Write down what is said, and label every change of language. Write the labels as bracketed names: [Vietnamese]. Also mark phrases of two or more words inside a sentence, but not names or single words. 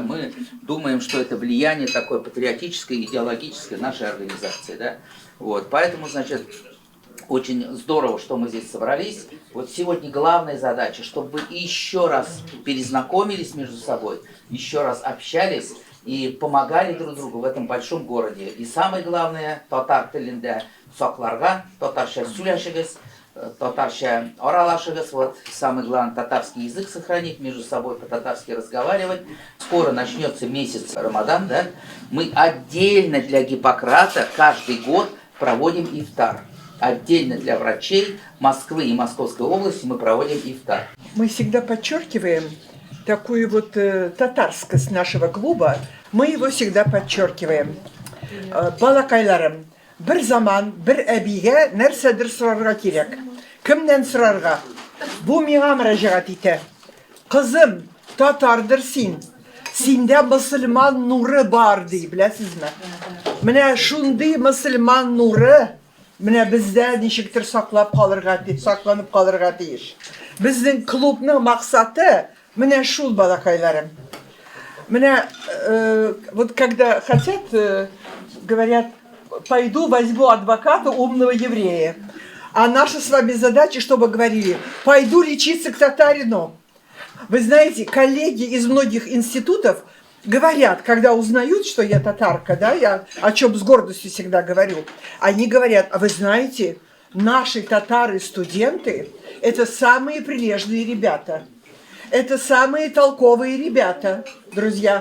[Russian] Мы думаем, что это влияние такое патриотическое, идеологическое нашей организации. Да? Вот. Поэтому, значит, очень здорово, что мы здесь собрались. Вот сегодня главная задача, чтобы вы еще раз перезнакомились между собой, еще раз общались и помогали друг другу в этом большом городе. И самое главное, [Tatar] татар тілінде сакларга, татарша сөйләшегез, татарша аралашегез. [Russian] Вот самое главное, татарский язык сохранить, между собой по-татарски разговаривать. Скоро начнется месяц Рамадан, да? Мы отдельно для Гиппократа каждый год проводим ифтар. Отдельно для врачей Москвы и Московской области мы проводим ифтар. Мы всегда подчеркиваем такую вот татарскость нашего клуба. Мы его всегда подчеркиваем. [Tatar] Балакайларым, бір заман, бір әбиге нәрседір сұрарға керек. Кімнен сұрарға? Бу миңа мөрәҗәгать итә. Кызым, татардыр син. Синдә мөселман нуры бар ди, беләсезме? Менә шундый мөселман нуры менә бездә ничектер сакланып калырга тиеш. Безнең клубның максаты менә шул, балакайларым. [Russian] Менә вот когда хотят, говорят, пойду возьму адвоката умного еврея. А наша с вами задача, чтобы говорили, пойду лечиться к татарину. Вы знаете, коллеги из многих институтов говорят, когда узнают, что я татарка, да, я о чем с гордостью всегда говорю, они говорят, а вы знаете, наши татары-студенты – это самые прилежные ребята, это самые толковые ребята, друзья.